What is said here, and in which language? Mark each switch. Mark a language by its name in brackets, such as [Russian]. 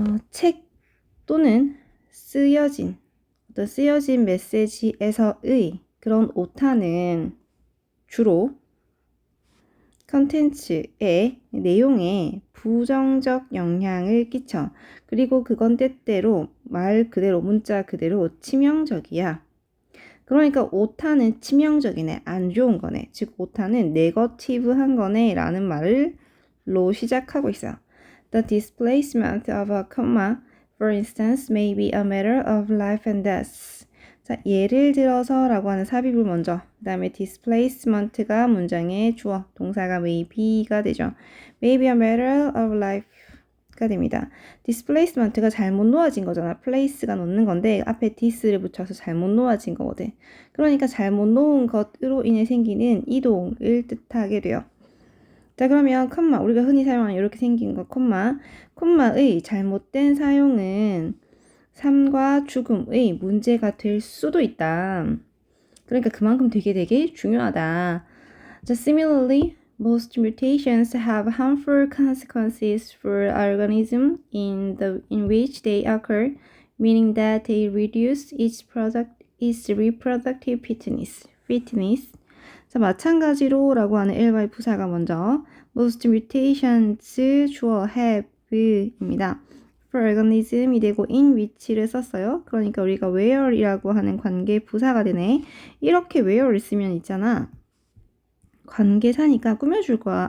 [Korean] 책 또는 쓰여진 메시지에서의 그런 오타는 주로 컨텐츠의 내용에 부정적 영향을 끼쳐. 그리고 그건 때때로 말 그대로 문자 그대로 치명적이야. 그러니까 오타는 치명적이네, 안 좋은 거네. 즉 오타는 네거티브한 거네 라는 말로 시작하고 있어요. [English] The displacement of a comma, for instance, may be a matter of life and death. [Korean] 자, 예를 들어서 라고 하는 삽입을 먼저, 그 다음에 displacement가 문장의 주어, 동사가 may be가 되죠. [English] May be a matter of life가 [Korean] 됩니다. displacement가 잘못 놓아진 거잖아. place가 놓는 건데 앞에 this를 붙여서 잘못 놓아진 거거든. 그러니까 잘못 놓은 것으로 인해 생기는 이동을 뜻하게 돼요. 자, 그러면 콤마, 우리가 흔히 사용하는 이렇게 생긴 거 콤마의 잘못된 사용은 삶과 죽음의 문제가 될 수도 있다. 그러니까 그만큼 되게 중요하다. [English] 자, similarly, most mutations have harmful consequences for organisms in which they occur, meaning that they reduce its reproductive fitness. [Korean] 자, 마찬가지로 라고 하는 ly 부사가 먼저 most mutations 주어 have입니다. for organism이 되고 in which를 썼어요. 그러니까 우리가 where이라고 하는 관계 부사가 되네. 이렇게 where를 쓰면 있잖아. 관계사니까 꾸며줄 거야.